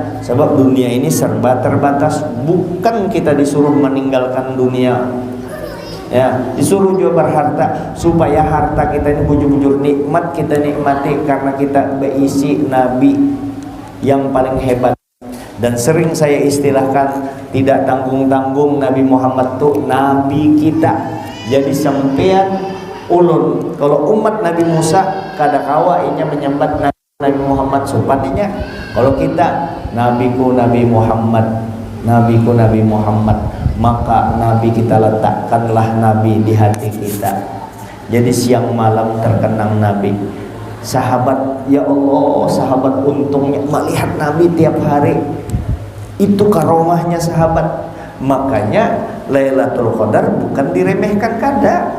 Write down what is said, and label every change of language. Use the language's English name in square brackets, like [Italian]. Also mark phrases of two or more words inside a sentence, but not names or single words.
[Indonesian] Sebab dunia ini serba terbatas. Bukan kita disuruh meninggalkan dunia, ya, disuruh juga berharta, supaya harta kita ini bujur-bujur nikmat kita nikmati, karena kita berisi Nabi yang paling hebat. Dan sering saya istilahkan, tidak tanggung-tanggung Nabi Muhammad tuh Nabi kita. [Banjar] Jadi sampean ulun, kalau umat Nabi Musa kada kawa inya menyambat Nabi Muhammad supatinya. [Indonesian] Kalau kita nabiku Nabi Muhammad, nabiku Nabi Muhammad, maka Nabi kita letakkanlah Nabi di hati kita. Jadi siang malam terkenang Nabi. Sahabat, ya Allah, sahabat untungnya melihat Nabi tiap hari. Itu karomahnya sahabat. Makanya Lailatul Qadar bukan diremehkan kada.